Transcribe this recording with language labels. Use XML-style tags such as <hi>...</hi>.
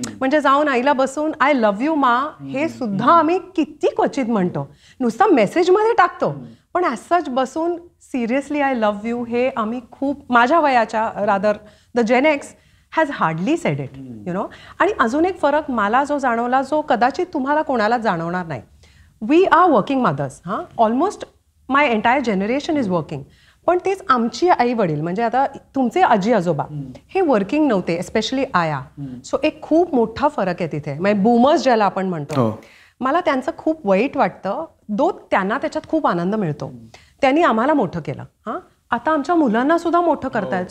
<mr>म्हणजे जाऊन आईला बसून</mr> <en>I love you ma</en> <mr>हे सुद्धा आम्ही किती क्वचित म्हणतो, नुसतं मेसेजमध्ये टाकतो, पण</mr> <en>as such</en> <mr>बसून</mr> <en>seriously I love you</en> <mr>हे आम्ही खूप, माझ्या वयाच्या</mr> <en>Rather the Gen X has hardly said it, you know.</en> <mr>आणि अजून एक फरक मला जो जाणवला, जो कदाचित तुम्हाला कोणाला जाणवणार नाही,</mr> <en>We are working mothers. Almost my entire generation is working.</en> <mr>पण तेच आमची आई वडील, म्हणजे आता तुमचे आजी आजोबा हे वर्किंग नव्हते, एस्पेशली आया. सो एक खूप मोठा फरक आहे तिथे, म्हणजे बूमर्स ज्याला आपण म्हणतो. मला त्यांचं खूप वाईट वाटतं, त्यांना त्याच्यात खूप आनंद मिळतो. त्यांनी आम्हाला मोठं केलं, आता आमच्या मुलांना सुद्धा मोठं करतायत.</mr>